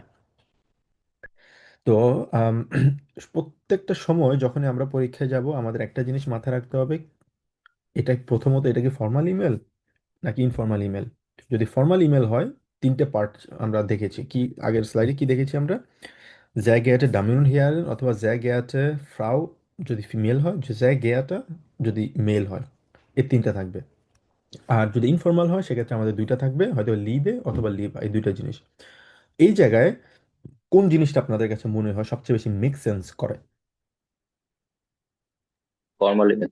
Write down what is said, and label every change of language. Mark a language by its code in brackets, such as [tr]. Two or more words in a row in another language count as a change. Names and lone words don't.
[bn] তো আম, প্রত্যেকটা সময় যখনই আমরা পরীক্ষায় যাব আমাদের একটা জিনিস মাথায় রাখতে হবে, এটা প্রথমত এটা কি [en] formal email [bn] নাকি [en] informal email. [bn] যদি [en] formal email [bn] হয় তিনটে পার্ট আমরা দেখেছি, কি আগের স্লাইডে কি দেখেছি আমরা, [de] sehr geehrte Damen und Herren অথবা sehr geehrte Frau [bn] যদি ফিমেল হয়, [de] sehr geehrte [bn] যদি মেল হয়, এই তিনটা থাকবে। আর যদি ইনফর্মাল হয় সেক্ষেত্রে আমাদের দুইটা থাকবে, হয়তো লিবে অথবা লিভ, এই দুইটা জিনিস। এই জায়গায় কোন জিনিসটা আপনাদের কাছে মনে হয় সবচেয়ে বেশি [en] make sense [bn] করে? [en] formal email.